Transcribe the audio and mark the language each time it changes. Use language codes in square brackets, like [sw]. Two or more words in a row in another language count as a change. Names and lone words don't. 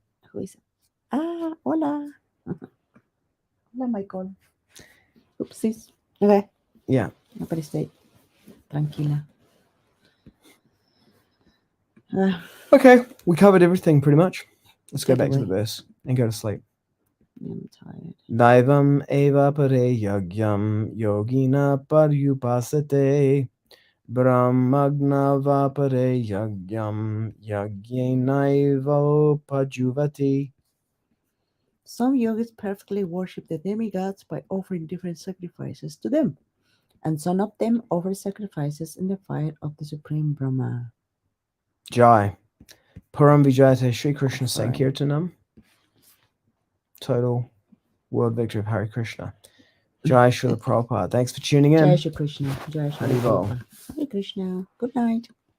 [en] Who is it? Hola. Hola, Michael. Oopsies. Okay. Yeah. Nobody stay. Tranquila. Okay, we covered everything pretty much. Let's go Take back to away. the verse and go to sleep. I'm tired. [sa] दैवम् एवापरे यज्ञं योगिनः पर्युपासते ब्रह्माग्नाव् अपरे यज्ञं यज्ञेनैवोपजुह्वति. [en] Some yogis perfectly worship the demigods by offering different sacrifices to them, and some of them offer sacrifices in the fire of the Supreme Brahman. [sa] Jai. परं विजयते श्री कृष्ण संकीर्तनम्. [en] Total world victory of Hare Kṛṣṇa. Jai Srila Prabhupada. Thanks for tuning in. Jai Shri Kṛṣṇa. Jai Shri Haribol. Prabhupada. Hare Kṛṣṇa. Good night.